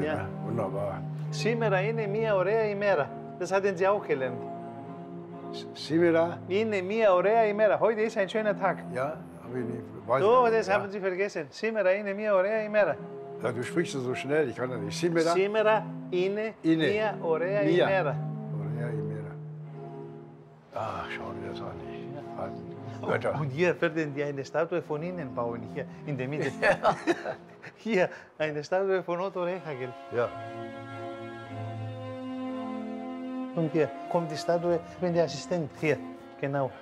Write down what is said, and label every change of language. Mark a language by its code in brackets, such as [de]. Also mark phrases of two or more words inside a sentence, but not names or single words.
[de] Ja. ne? Wunderbar. [el] Σήμερα είναι μια ωραία ημέρα. [de] Das hat uns ja auch gelernt. [el] Σήμερα? Είναι μια ωραία ημέρα. [de] Heute ist ein schöner Tag. Ja, habe ich nicht. Weiß Oh, nicht. das Ja. haben Sie vergessen. [el] Σήμερα είναι μια ωραία ημέρα. [de] Ja, du sprichst so schnell, ich kann das nicht. [el] Σήμερα? Σήμερα είναι μια ωραία Μια. ημέρα. Ωραία ημέρα. [de] Ah, schau dir das an. Die alten Götter. Und hier werden die eine Statue von Ihnen bauen, hier in der Mitte. Hier eine Statue von Otto Rehhagel. Ja. Und hier kommt die Statue, wenn der Assistent hier, genau.